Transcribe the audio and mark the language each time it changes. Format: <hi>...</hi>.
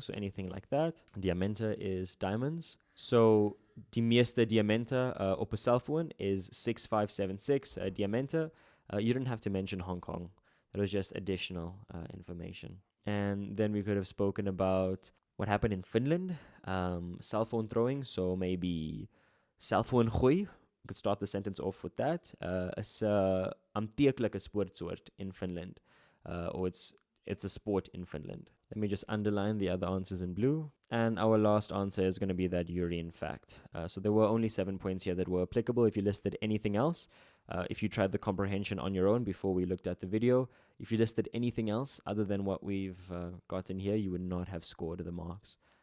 <en>So anything like that.</en> <af>Diamante is diamonds. So die meeste diamante op 'n cell phone is 6576 diamante.</af> <en>You didn't have to mention Hong Kong. That was just additional information. And then we could have spoken about what happened in Finland, cell phone throwing. So maybe cell phone gooi. We could start the sentence off with that.</en> <af>Is 'n aantreklike sportsoort in Finland.</af> <en>Or it's a sport in Finland. Let me just underline the other answers in blue. And our last answer is going to be that urine fact. So there were only 7 points here that were applicable. If you listed anything else, if you tried the comprehension on your own before we looked at the video, if you listed anything else other than what we've gotten here, you would not have scored the marks.</en>